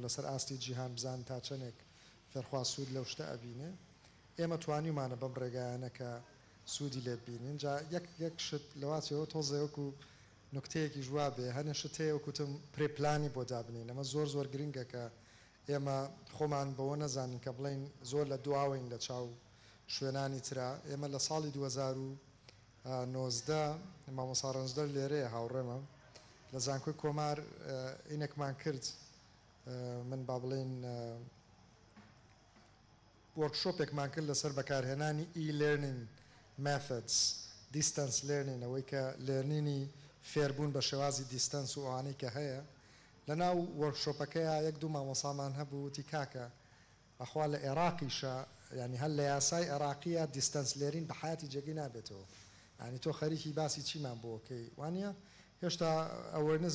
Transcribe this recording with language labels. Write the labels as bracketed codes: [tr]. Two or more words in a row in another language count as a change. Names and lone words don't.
[ckb] لەسەر ئاستی جیهان بزان تا چەندێک فێرخوا سوود لەو شتە ئەبینێ ئێمە توانیمانە بەم ڕێگایانە کە سوودی لێبینین جا یەک شت لەواتەوە تۆزێوەکو نکتەیەکی جووا بێ هەنێ شت هەیە وەکوتم پرێپلانی بۆ دابنین ئەمە زۆر زۆر گرنگە کە ئێمە خۆمان بەوە نەزانین کە بڵین زۆر لە دواوین لە چاو شوێنانی ترا ئێمە لە ساڵی 2019 مامۆستا ڕەنجدەر لێرەیە هاوڕێمە لە زانکۆی کۆمار ئینێکمان کرد من با بڵێن وەرکشۆپێکمان کرد لەسەر بەکارهێنانی [en] e-learning methods distance learning [ckb] ئەوەی کە لێرنینی فێربوون بە شێوازی دیستەنس و ئەوانەی کە هەیە لەناو وەرکشۆپەکەیە یەک دوو مامۆسامان هەبوو وتی کاکە ئەخوا لە عێراقیشە ینی هەر لە یاسای عێراقیە دیستەنس لێرین بە حیاتی جێگەی نابێتەوە ینی تۆ خەریکی باسی چیمان بۆکەی وانە هێشتا ئەوەرنس